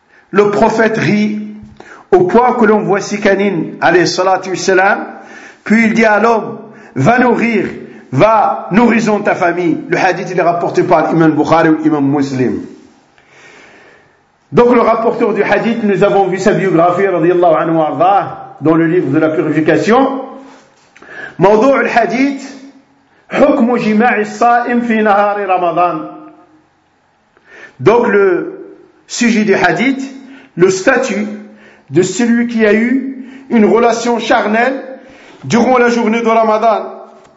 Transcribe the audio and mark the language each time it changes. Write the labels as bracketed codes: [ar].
[fr] Le prophète rit, au point que l'on voit Sikanine, alayhi salatu wassalam, puis il dit à l'homme, va nourrissons ta famille. Le hadith il est rapporté par l'imam Bukhari ou l'imam Muslim. Donc le rapporteur du hadith, nous avons vu sa biographie, radiyallahu anhu arda, dans le livre de la purification. [ar] موضوع الحديث حكم جماع الصائم في نهار رمضان. [fr] Donc le sujet du hadith, le statut de celui qui a eu une relation charnelle durant la journée de Ramadan.